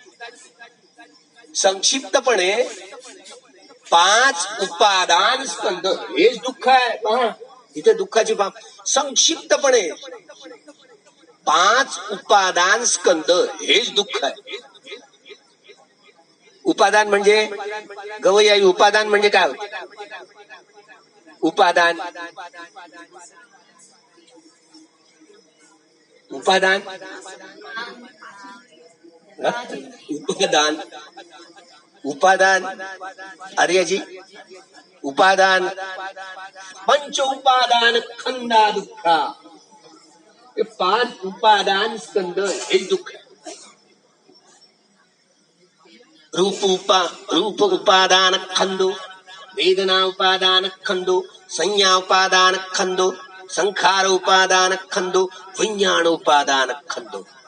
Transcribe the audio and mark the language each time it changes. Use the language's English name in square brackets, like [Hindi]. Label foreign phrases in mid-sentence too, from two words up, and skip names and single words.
[Marathi] संक्षिप्तपणे 5 उपादान स्कंद हेच दुःख आहे. पहा इथे दुःखाची बाब. संक्षिप्तपणे 5 उपादान स्कंद हेच दुःख आहे. उपादान म्हणजे गवई, उपादान म्हणजे काय? [Pali] उपादान उपादान उपादान आर्यजी उपादान पंच उपादान खंदा दुःखा. [Marathi] 5 उपादान स्कंद हे दुःख. [Pali] रूप उपादान खंदो वेदना उपादान खंदो, संज्ञा उपादान खंदो, संखार उपादान खंदो, विज्ञान उपादान खंदो.